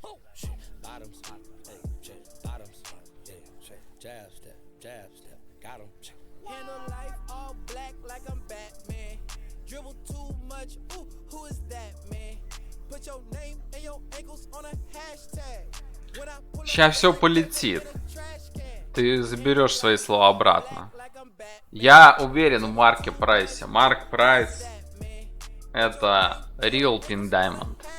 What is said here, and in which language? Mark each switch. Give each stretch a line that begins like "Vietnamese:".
English: Bottoms, bottoms, jab step, got him. Handle life all black like I'm Batman. Dribble too much. Ooh, who is that man? Put your name and your ankles on a hashtag.
Russian: Сейчас все полетит. Ты заберешь свои слова обратно. Я уверен в Марке Прайсе. Марк Прайс это Real Pink Diamond.